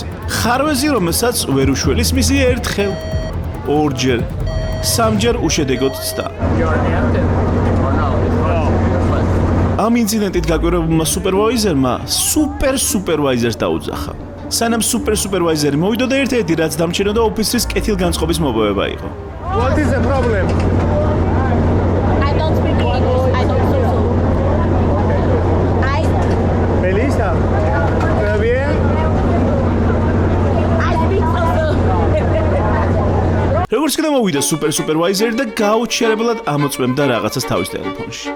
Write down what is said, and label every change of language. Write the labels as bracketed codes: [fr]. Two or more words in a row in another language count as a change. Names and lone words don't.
[ka] ხარვეზი, რომელსაც ვერ უშველის მისი ერთხელ, ორჯერ, სამჯერ უშედეგოდ ცდა. ამ ინციდენტით გაკვირვებულმა სუპერვაიზერმა სუპერვაიზერს დაუძახა. სანამ სუპერვაიზერი მოვიდა და ერთ-ერთი რაც დამჩნეოდა ოფიცრის კეთილგანწყობის მოპოვება იყო. [en] What is the problem? I don't speak English. I don't speak so. [es] Melissa? ¿Todo bien? [en] I speak so. [ka] როგორც კი მოვიდა სუპერვაიზერი და გაუჩერებლად ამოწმებდა რაღაცას თავის ტელეფონში.